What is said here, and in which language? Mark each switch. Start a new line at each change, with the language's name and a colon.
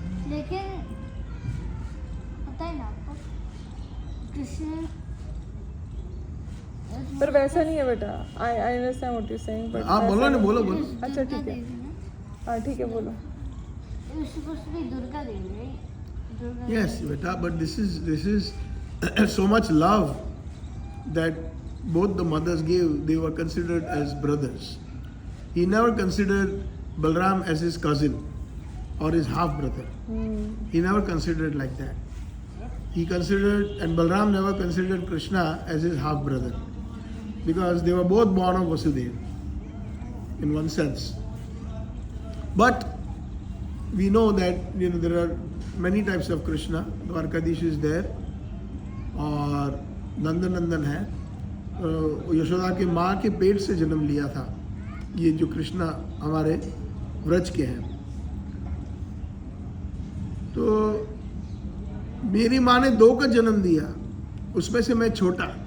Hindi: लेकिन पता है ना आपको, कृष्ण पर वैसा नहीं है बेटा।
English: I understand what you saying, but
Hindi: आप बोलो ना, बोलो। अच्छा ठीक है, हाँ ठीक है, बोलो। Durga Devi, right?
English: Yes, beta, but this is so much love that both the mothers gave. They were considered as brothers. He never considered Balram as his cousin or his half brother. He never considered like that. He considered, and Balram never considered Krishna as his half brother, because they were both born of Vasudeva in one sense. But we know that there are many types of Krishna. Dwarkadish is there,
Hindi: और नंदन है। यशोदा की माँ के पेट से जन्म लिया था ये जो कृष्णा हमारे व्रज के हैं। तो मेरी माँ ने 2 का जन्म दिया, उसमें से मैं छोटा।